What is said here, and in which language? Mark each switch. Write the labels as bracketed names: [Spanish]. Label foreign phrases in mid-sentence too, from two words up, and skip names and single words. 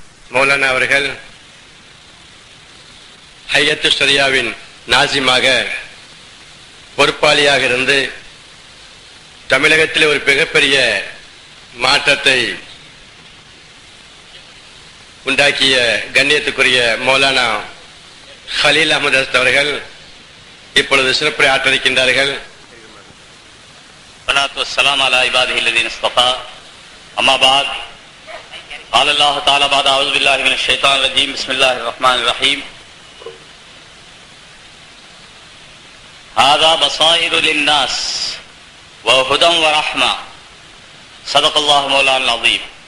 [Tamil] மௌலானா அவர்கள் ஹையத்து ஷரியாவின் நாசிமாக பொறுப்பாளியாக இருந்து தமிழகத்தில் ஒரு மிகப்பெரிய மாற்றத்தை உண்டாக்கிய கண்ணியத்துக்குரிய மௌலானா ஹலீல் அஹமது அவர்கள் இப்பொழுது சிறப்புரை ஆற்றிருக்கின்றார்கள். [Arabic] الصلاة والسلام على عباده الذين اصطفى. أما بعد. قال الله تعالى بعد أعوذ بالله من الشيطان الرجيم بسم الله الرحمن الرحيم. هذا بصائر للناس وهدى ورحمة. صدق الله مولانا العظيم.